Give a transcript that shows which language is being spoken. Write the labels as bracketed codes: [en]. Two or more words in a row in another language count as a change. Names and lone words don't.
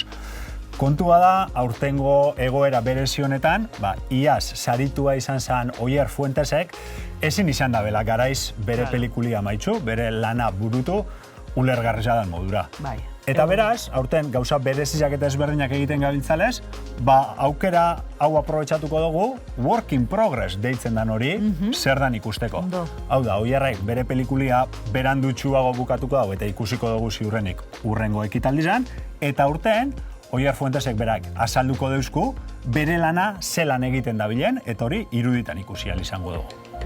[eu] Kontua da, aurtengo egoera berezi honetan, iaz saritua izan zen Oier Fuentesek, ezin izan da bela garaiz bere pelikulia maitxu, bere lana burutu, ulergarria dan modura. Eta beraz, aurten gauza berezizak eta ezberdinak egiten gabiltzalez, aukera hau aprobetxatuko dugu, [en] work in progress [eu] deitzen dan hori, zer dan ikusteko. Hau da, Oierrek bere pelikulia berandutxuago bukatuko dago eta ikusiko dugu ziurrenik urrengo ekitaldizan, eta aurten, Oier Fuentesek berak azalduko deuzku, bere lana zelan egiten dabilen, eta hori iruditan ikusi ahal izango dugu.